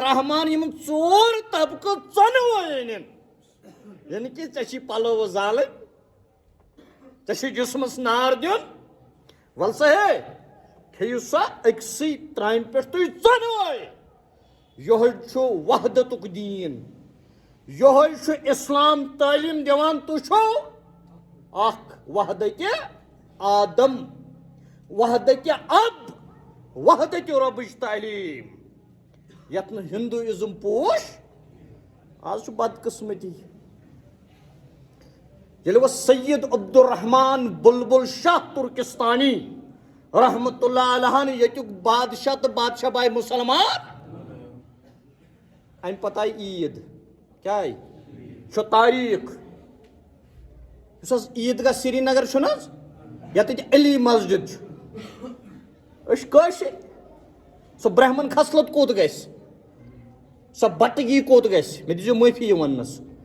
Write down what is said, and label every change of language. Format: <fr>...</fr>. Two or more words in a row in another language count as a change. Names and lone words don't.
<ks>رحمان یِم 4 طبقہٕ ژۄنوَے أنِن یعنی کہِ ژےٚ چھی پلو زالٕنۍ ژےٚ چھُے جسمس نار دیُن ول سا ہے کھیٚیِو سا أکسٕے ترامہِ پٮ۪ٹھ تُہۍ ژۄنوَے یِہوے چھُ وحدتُک دیٖن یِہوے چھُ اسلام تعلیٖم دِوان تُہۍ چھِو اکھ وحدتِ آدم وحدتِ اب وحدتِ رۄبٕچ تعلیٖم یتھ نہٕ ہندوٗازم پوش آز چھُ بدقٕسمتی ییٚلہِ وۄنۍ سید عبدالرحمان بلبل شاہ ترکستانی</ks> <ar>رحمتہ اللہ علیہ</ar> <ks>ییٚتیُک بادشاہ تہٕ بادشاہ باے مُسلمان امہِ پتہٕ آیہِ عیٖد کیٛاہ آیہِ چھُ تاریٖخ یُس حظ عیٖدگاہ سری نگر چھُنہٕ حظ ییٚتٮ۪تھ علی مسجد چھُ أسۍ چھِ کٲشِرۍ سۄ برہمن خصلت کوٚت گژھِ سۄ بٹگی کوٚت گژھِ مےٚ دِیٖزیو معٲفی یہِ وننس</ks>